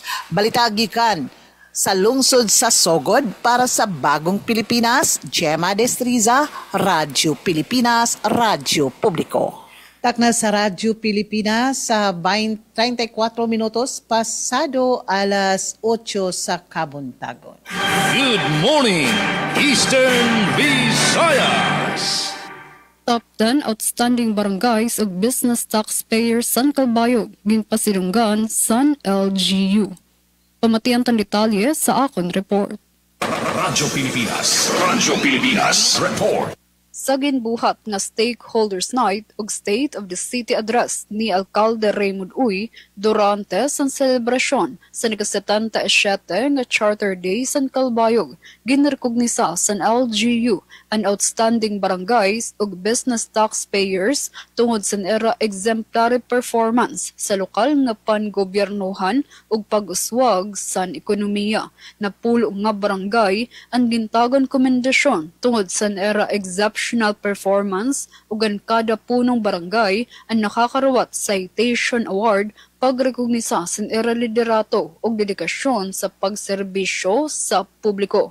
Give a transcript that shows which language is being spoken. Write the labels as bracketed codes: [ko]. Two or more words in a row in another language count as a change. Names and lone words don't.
[ceb] Balita gikan sa lungsod sa Sogod para sa Bagong Pilipinas, Gemma Destriza, Radyo Pilipinas, Radyo Publiko. Takna sa Radyo Pilipinas sa 34 minutos pasado alas 8 sa kabuntagon. [en] Good morning, Eastern Visayas. Top 10 outstanding barangays [war] ug [en] business taxpayers [war] San Calbayog ginpasilunggan San LGU. Pamatian tan detalye sa akon report. Radyo Pilipinas Report. Sa ginbuhat nga Stakeholders Night ug State of the City Address ni Alcalde Raymond Uy durante sa selebrasyon sa ika-77 nga Charter Day San Calbayog, ginrekognisa sa LGU ang [en] outstanding barangays [war] ug [en] business taxpayers [war] tungod sa era [en] exemplary performance [war] sa lokal nga panggobyernohan ug pag-uswag sa ekonomiya. Napulo nga barangay ang gintagon komendasyon tungod sa era [en] exceptional performance [war] ug ang kada punong barangay ang nakakarawat [en] citation award [war] pagrekognisa sa era liderato ug dedikasyon sa pagserbisyo sa publiko.